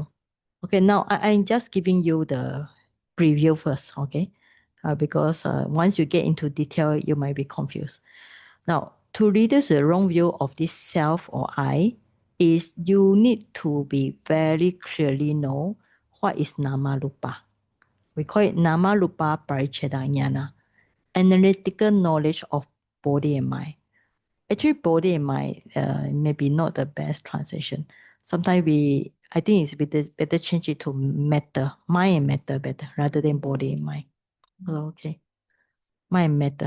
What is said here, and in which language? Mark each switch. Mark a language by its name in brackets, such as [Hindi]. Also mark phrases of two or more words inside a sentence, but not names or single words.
[English] Okay, now I'm just giving you the preview first, okay? Because once you get into detail, you might be confused. Now, to reduce the wrong view of this self or I, is you need to be very clearly know what is [Pali] nama rupa. [English] We call it [Pali] nama rupa paricheda jnana, [English] analytical knowledge of body and mind. Actually, body and mind maybe not the best translation. Sometimes I think it's better change it to matter, mind and matter better rather than body and mind. Okay, mind and matter.